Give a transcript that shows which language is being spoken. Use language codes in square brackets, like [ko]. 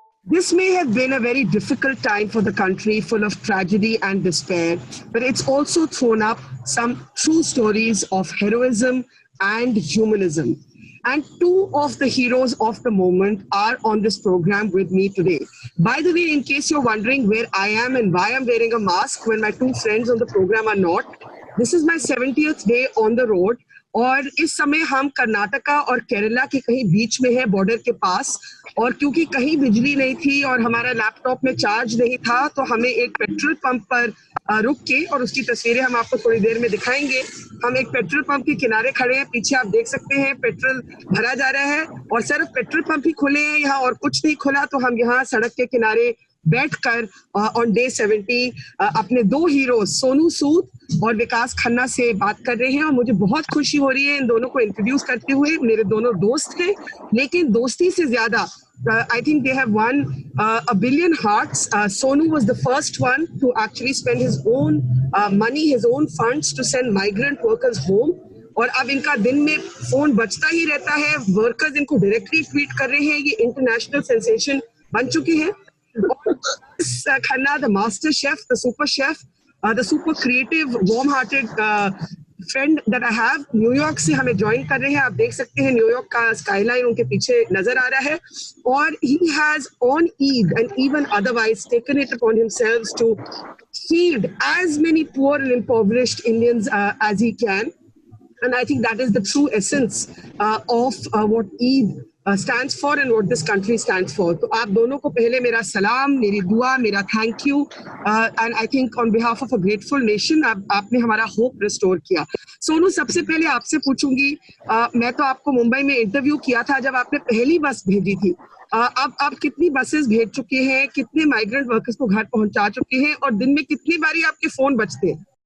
[en] This may have been a very difficult time for the country, full of tragedy and despair, but it's also thrown up some true stories of heroism and humanism. And two of the heroes of the moment are on this program with me today. By the way, in case you're wondering where I am and why I'm wearing a mask when my two friends on the program are not, this is my 70th day on the road. [hi] और इस समय हम कर्नाटका और केरला के कहीं बीच में है, border के पास, और क्योंकि कहीं बिजली नहीं थी और हमारा लैपटॉप में चार्ज नहीं था तो हमें एक पेट्रोल पंप पर रुक के, और उसकी तस्वीरें हम आपको थोड़ी देर में दिखाएंगे। हम एक पेट्रोल पंप के किनारे खड़े हैं, पीछे आप देख सकते हैं पेट्रोल भरा जा रहा है और सिर्फ पेट्रोल पंप ही खुले हैं यहाँ और कुछ नहीं खुला। तो हम यहाँ सड़क के किनारे बैठकर ऑन डे 70 अपने दो हीरो सोनू सूद और विकास खन्ना से बात कर रहे हैं। और मुझे बहुत खुशी हो रही है इन दोनों को इंट्रोड्यूस करते हुए। मेरे दोनों दोस्त हैं, लेकिन दोस्ती से ज्यादा [en] I think they have won a billion hearts. Sonu was the first one to actually spend his own money, his own funds to send migrant workers home. [hi] और अब इनका दिन में फोन बजता ही रहता है, वर्कर्स इनको डायरेक्टली ट्वीट कर रहे हैं, ये इंटरनेशनल सेंसेशन बन चुके हैं। [en] Khanna, the master chef, the super chef, the super creative, warm-hearted friend that I have, [hi] New York से हमें ज्वाइन कर रहे हैं। आप देख सकते हैं न्यूयॉर्क का स्काईलाइन उनके पीछे नजर आ रहा है। और [en] he has on Eid and even otherwise taken it upon himself to feed as many poor and impoverished Indians as he can. And I think that is the true essence of what Eid stands for and what this country stands for. [hi] तो आप दोनों को पहले मेरा सलाम, मेरी दुआ, मेरा thank you, [en] and I think on behalf of a grateful nation [hi] आपने हमारा होप रिस्टोर किया। सोनू, सबसे पहले आपसे पूछूंगी, मैं तो आपको मुंबई में इंटरव्यू किया था जब आपने पहली बस भेजी थी। अब आप कितनी बसेस भेज चुके हैं, कितने माइग्रेंट वर्कर्स को घर पहुंचा चुके हैं और दिन में कितनी बारी आपके फोन बजते हैं?